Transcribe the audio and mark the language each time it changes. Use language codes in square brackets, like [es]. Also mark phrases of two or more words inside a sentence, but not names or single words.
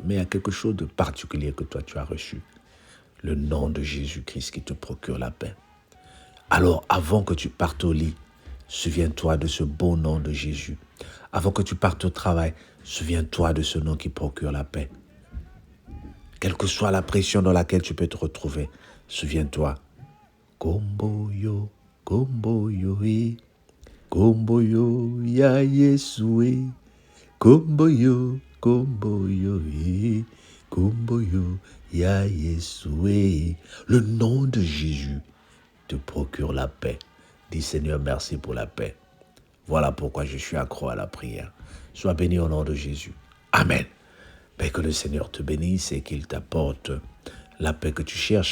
[fr] Mais il y a quelque chose de particulier que toi tu as reçu. Le nom de Jésus-Christ qui te procure la paix. Alors, avant que tu partes au lit, souviens-toi de ce beau nom de Jésus. Avant que tu partes au travail, souviens-toi de ce nom qui procure la paix. Quelle que soit la pression dans laquelle tu peux te retrouver, souviens-toi. [ln] Komboyo, komboyo, komboyo, ya Yesue. Komboyo, komboyo, komboyo, ya Yesue. [fr] Le nom de Jésus te procure la paix. Dis Seigneur, merci pour la paix. Voilà pourquoi je suis accro à la prière. Sois béni au nom de Jésus. Amen. Mais que le Seigneur te bénisse et qu'il t'apporte la paix que tu cherches.